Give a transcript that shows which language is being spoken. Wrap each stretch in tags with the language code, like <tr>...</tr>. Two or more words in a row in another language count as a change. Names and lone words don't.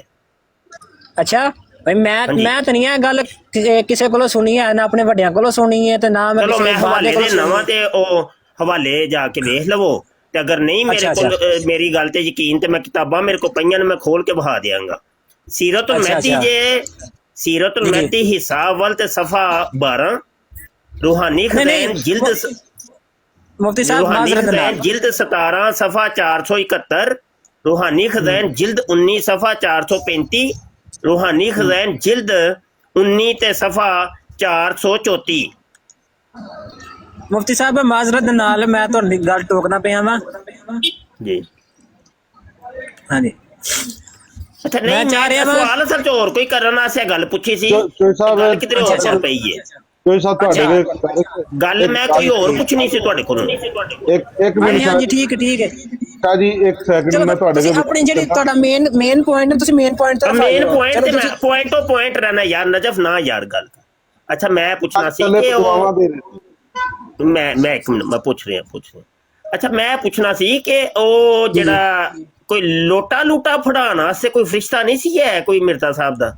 <pa>ਅੱਛਾ ਭਾਈ ਮੈਂ ਤਾਂ ਨਹੀਂ ਇਹ ਗੱਲ ਕਿਸੇ ਕੋਲੋਂ ਸੁਣੀ ਹੈ, ਨਾ ਆਪਣੇ ਵੱਡਿਆਂ ਕੋਲੋਂ ਸੁਣੀ ਹੈ ਤੇ ਨਾ ਮੈਂ ਚਲੋ ਮੈਂ ਹਵਾਲੇ ਦੇ ਨਵਾਂ ਤੇ ਉਹ ਹਵਾਲੇ ਜਾ ਕੇ ਵੇਖ ਲਵੋ ਤੇ ਅਗਰ ਨਹੀਂ ਮੇਰੇ ਕੋਲ ਮੇਰੀ ਗੱਲ ਤੇ ਯਕੀਨ ਤੇ ਮੈਂ ਕਿਤਾਬਾਂ ਮੇਰੇ ਕੋਲ ਪਈਆਂ ਨੇ ਮੈਂ ਖੋਲ ਕੇ ਬਹਾ ਦਿਆਂਗਾ। ਸੀਰਤੁਲ ਮਹਿਦੀ ਜੇ ਸੀਰਤੁਲ ਮਹਿਦੀ ਹਿੱਸਾ ਅਵਲ ਤੇ ਸਫਾ 12 ਰੂਹਾਨੀ ਖ਼ਜ਼ਾਇਨ ਜਿਲਦ ਮੁਫ਼ਤੀ ਸਾਹਬ ਰੂਹਾਨੀ ਖ਼ਜ਼ਾਇਨ ਜਿਲਦ 17 ਸਫ਼ਾ 471 ਰੂਹਾਨੀ ਖ਼ਜ਼ਾਇਨ ਜਿਲਦ 19 ਸਫ਼ਾ 435 ਰੂਹਾਨੀ ਖ਼ਜ਼ਾਇਨ ਜਿਲਦ 19 ਤੇ ਸਫ਼ਾ 434। ਮੁਫ਼ਤੀ ਸਾਹਬ ਮਾਜ਼ਰਤ ਨਾਲ ਮੈਂ ਤੁਹਾਡੀ ਗਲ ਟੋਕਣਾ ਪਿਆ ਵਾ जी। ਹਾਂ ਜੀ ਅੱਛਾ ਨਹੀਂ ਮੈਂ ਸਵਾਲ ਅਸਲ ਚ ਹੋਰ ਕੋਈ ਕਰਨ ਵਾਸਤੇ ਗਲ ਪੁੱਛੀ ਸੀ ਕਿਧਰੇ ਹੋਰ ਚੱਲ ਪਈ ਹੈ ਕੋਈ ਸਾਹਿਬ ਤੁਹਾਡੇ ਗੱਲ ਮੈਂ ਕੋਈ ਹੋਰ ਪੁੱਛਣੀ ਸੀ ਤੁਹਾਡੇ ਕੋਲੋਂ। ਇੱਕ ਮਿੰਟ ਹਾਂਜੀ ਠੀਕ ਹੈ ਸ਼ਾਹ ਜੀ ਇੱਕ ਸੈਕਿੰਡ ਮੈਂ ਤੁਹਾਡੇ ਕੋਲ ਆਪਣੀ ਜਿਹੜੀ ਤੁਹਾਡਾ</pa> <en>main point</en> <pa>ਤੁਸੀਂ</pa> <en>main point</en> <pa>ਤੇ</pa> <en>main point</en> <pa>ਤੇ ਮੈਂ ਪੁਆਇੰਟ ਰਹਿਣਾ ਯਾਰ ਨਜਫ ਨਾ ਯਾਰ ਗੱਲ। ਅੱਛਾ ਮੈਂ ਪੁੱਛਣਾ ਸੀ ਕਿ ਉਹ ਮੈਂ ਇੱਕ ਮਿੰਟ ਮੈਂ ਪੁੱਛ ਰਿਹਾ ਅੱਛਾ ਮੈਂ ਪੁੱਛਣਾ ਸੀ ਕਿ ਉਹ ਜਿਹੜਾ ਕੋਈ ਲੋਟਾ ਲੂਟਾ ਫੜਾਉਣ ਵਾਸਤੇ ਕੋਈ ਫਰਿਸ਼ਤਾ ਨਹੀਂ ਸੀ ਹੈ ਕੋਈ ਮਿਰਜ਼ਾ ਸਾਹਿਬ ਦਾ?</pa>